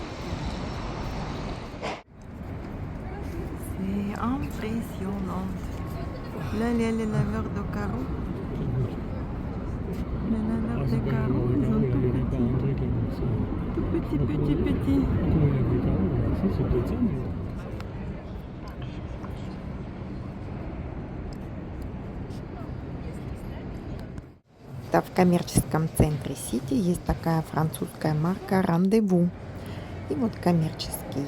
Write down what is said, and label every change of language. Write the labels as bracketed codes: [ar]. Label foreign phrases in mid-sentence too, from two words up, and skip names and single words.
[fr] C'est impressionnant. Là, il y a les laveurs de carreaux. Les laveurs de carreaux, ils sont tout petits. [ru] В коммерческом центре Сити есть такая французская марка «Рандеву». И вот коммерческий.